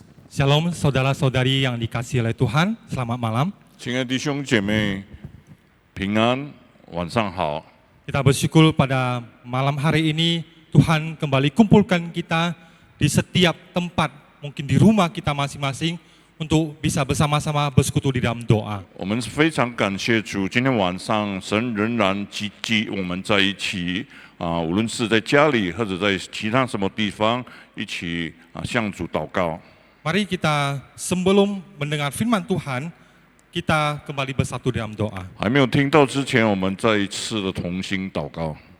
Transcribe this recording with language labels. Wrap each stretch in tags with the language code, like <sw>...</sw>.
<id>Shalom saudara-saudari yang dikasihi oleh Tuhan, selamat malam.</id> <zh>亲爱的弟兄姐妹，平安，晚上好。</zh> <id>Kita bersyukur pada malam hari ini Tuhan kembali kumpulkan kita di setiap tempat, mungkin di rumah kita masing-masing untuk bisa bersama-sama bersekutu di dalam doa.</id> <zh>我们非常感谢主，今天晚上神仍然积极我们在一起无论是在家里或者在其他什么地方，一起向主祷告。</zh> <id>Mari kita sebelum mendengar firman Tuhan, kita kembali bersatu dalam doa.</id> <zh>还没有听到之前，我们再一次的同心祷告。</zh>